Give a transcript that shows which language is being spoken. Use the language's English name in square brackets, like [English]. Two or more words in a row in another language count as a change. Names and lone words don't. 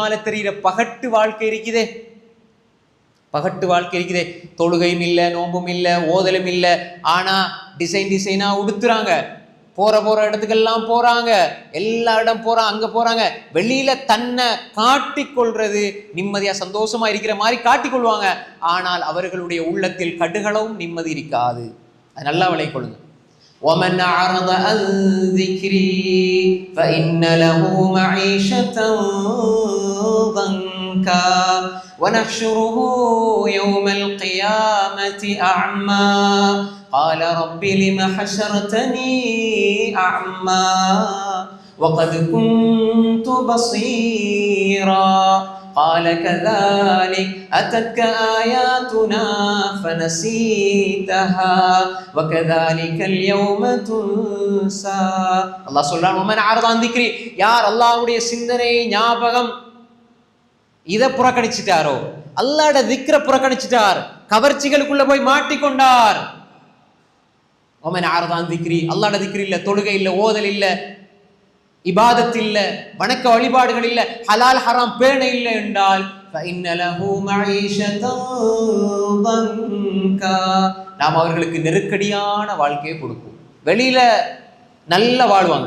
[Tamil] வெளியால தெரிகிற பகட்டு வாழ்க்கை இருக்குதே, பகட்டு வாழ்க்கை இருக்குதே, தொழுகையும் இல்லை, நோம்பும் இல்லை, ஓதலும் இல்லை, ஆனால் டிசைனா உடுத்துறாங்க, போகிற இடத்துக்கெல்லாம் போகிறாங்க, எல்லா இடம் போகிறாங்க, அங்கே போகிறாங்க, வெளியில் தன்னை காட்டிக்கொள்றது நிம்மதியாக சந்தோஷமாக இருக்கிற மாதிரி காட்டிக்கொள்வாங்க. ஆனால் அவர்களுடைய உள்ளத்தில் கடுகளவும் நிம்மதி இருக்காது. அது நல்லா விளங்கிக் கொள்ளுங்க. [Arabic] وَمَنْ أَعْرَضَ عَنْ ذِكْرِي فَإِنَّ لَهُ مَعِيشَةً ضَنكًا وَنَحْشُرُهُ يَوْمَ الْقِيَامَةِ أَعْمَى قَالَ رَبِّ لِمَ حَشَرْتَنِي أَعْمَى وَقَدْ كُنْتُ بَصِيرًا قال كذلك أتتك آياتنا فنسيتها وكذلك اليوم تنسى. [Tamil] அல்லாஹ் சொல்றான், [Arabic] ومن أعرض عن ذكري, [Tamil] யார் அல்லாஹ்வுடைய சிந்தனை ஞாபகம் இதை புறக்கணிச்சிட்டாரோ, அல்லாஹ்வுடைய திக்ரை புறக்கணிச்சிட்டார், கவர்ச்சிகளுக்குள்ள போய் மாட்டிக்கொண்டார். [Arabic] ومن أعرض عن ذكري, [Tamil] அல்லாஹ்வுடைய திக்ர் இல்ல, தொழுகை இல்ல, ஓதல் இல்ல, இபாதத் இல்ல, வணக்க வழிபாடுகள் இல்ல, ஹலால் ஹராம் பேண இல்லை என்றால் நாம் அவர்களுக்கு நெருக்கடியான வாழ்க்கையை கொடுப்போம். வெளியில நல்ல வாழ்வாங்க.